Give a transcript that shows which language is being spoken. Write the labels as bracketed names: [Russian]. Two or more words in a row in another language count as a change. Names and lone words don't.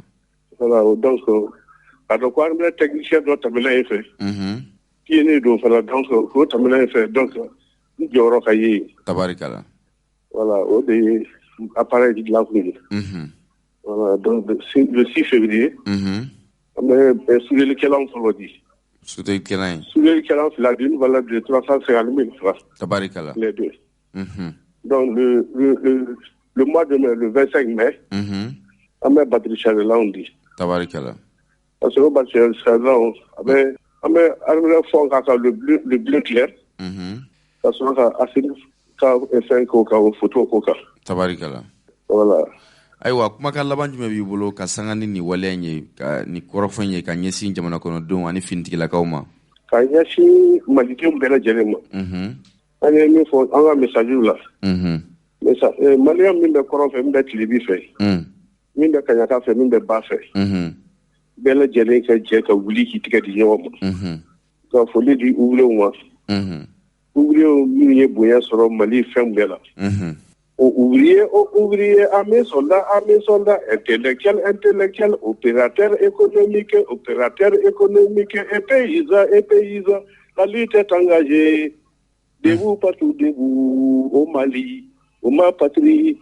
[Bambara] Voilà, donc a dɔn ko [French] armée technicien [Bambara] dɔ tɛmɛna yen fɛ k'i ye ne don fana donc o tɛmɛna yen fɛ donc n jɔyɔrɔ ka ye yen. Tabarikala. Voilà, o de ye appareil dilan kun ye. Voilà, donc [French] le 6 février [Bambara] an bɛ soulelikɛlanw fɔlɔ di. Soulelikɛlan fila [French] d'une valeur de 350 000 francs. [Bambara] Tabarikala. [French] Les deux. Donc le mois de mai, le 25 mai, [Bambara] an bɛ batterie chargelanw di. Tabarikala. [French] Parce que [Bambara] o batterie chargelanw an bɛ armée fɔn k'a kan [French] le bleu clair. [Bambara] Ka sɔrɔ ka acide ka fɛn k'o kan o photo k'o kan. Tabarikala. Voilà. Ayiwa kumakan laban jumɛn b'i bolo ka sanga ni nin waleya in ye ka nin kɔrɔfɔ ye ka ɲɛsin jamana kɔnɔdenw ani finitigilakaw ma. Ka ɲɛsin malidenw bɛɛ lajɛlen ma. An ye min fɔ an ka messagew la. Maliyɛn min bɛ kɔrɔn fɛ min bɛ tilebi fɛ min bɛ kaɲaka fɛ min bɛ ba fɛ bɛɛ lajɛlen ka jɛ ka wuli k'i tigɛ di ɲɔgɔn ma. Ka foli di ouvriers ma. Ouvriers minnu ye bonya sɔrɔ Mali fɛn bɛɛ la. [French] Ouvrier, armée, soldat, intellectuel, opérateur économique, et paysan. La lutte est engagée. Debout, partout, debout, au Mali, au ma patrie.